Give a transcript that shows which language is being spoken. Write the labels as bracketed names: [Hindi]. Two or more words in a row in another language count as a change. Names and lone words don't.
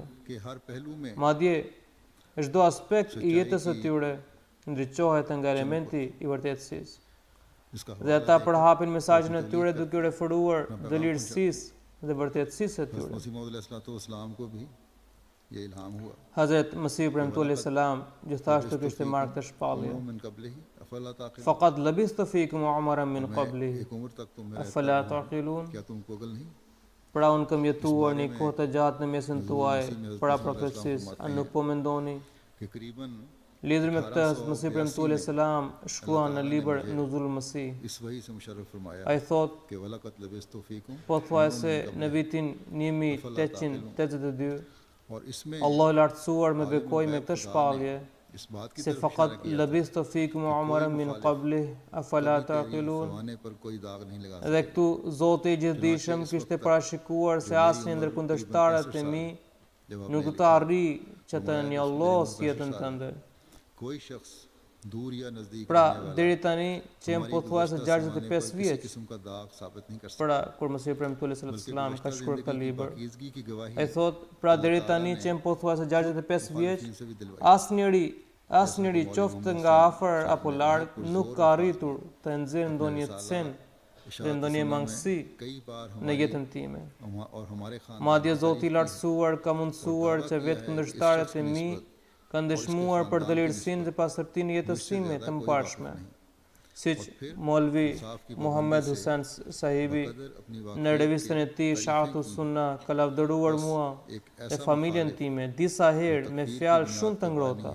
[Albanian] Madje çdo aspekt i jetës së tyre ndriçohet nga elementi i vërtetësisë. Dhe ata përhapin mesazhin e tyre duke referuar dëlirësisë dhe vërtetësisë së tyre. Hazret Masih premtu [Arabic] عليه السلام [Albanian] gjithashtu kishte marrë këtë shpallje. [Arabic] فقد لبثت فيكم عمرا من قبله أفلا تعقلون? [Albanian] Pra unë kam jetuar një kohë të gjatë në mesin tuaj para profetësisë, a nuk po mendoni? Lidhur me këtë, Hazrat Masih premtuar [Arabic] عليه السلام [Albanian] shkruan në libër Nuzul Masih. [Urdu] اس وحی سے مشرف فرمایا [Albanian] Ai thot, [Arabic] कि ولقد لبثت فيكم [Albanian] po thuaj se në vitin 1882 [Urdu] اور اس میں [Albanian] Allah i lartësuar më bekoi me këtë shpallje [Urdu] اس بات کی [Albanian] se [Urdu] तरफ [Arabic] faqat [Urdu] اشارہ کیا [Arabic] لبثت فيكم عمرا من قبله أفلا تعقلون. [Urdu] زمانے پر کوئی داغ نہیں لگا [Albanian] Dhe këtu Zoti i gjithdijshëm kishte parashikuar se asnjë ndër kundërshtarët e mi nuk do të arrijë që të njollos jetën tënde. [Urdu] کوئی شخص دور یا نزدیک [Albanian] Pra, [Urdu] رہنے والا [Albanian] deri tani që jem pothuajse 65 [Urdu] किसी [Albanian] vjeç, [Urdu] قسم کا داغ ثابت نہیں کر سکتا [Albanian] pra kur Mesihi premtuar [Arabic] صلى الله عليه وسلم [Albanian] ka shkruar këtë libër. [Urdu] پاکیزگی کی گواہی [Albanian] Ai thot, pra deri tani që jem pothuajse 65 vjeç, [Urdu] سے بھی دلوائی [Albanian] asnjëri qoftë nga afër apo larg nuk ka arritur të nxjerrë ndonjë sen dhe ndonjë mangësi [Urdu] کئی بار [Albanian] në jetën time. [Urdu] اور ہمارے خان [Albanian] Madje Zoti i lartësuar ka mundësuar që vetë kundërshtarët e mi kanë dëshmuar për dëlirësinë dhe pastërtinë e jetës time të mëparshme. Siç Molvi Muhammed Hussein Sahibi në revistën e tij Shahatu Sunna ka lavdëruar mua dhe familjen time disa herë me fjalë shumë të ngrohta.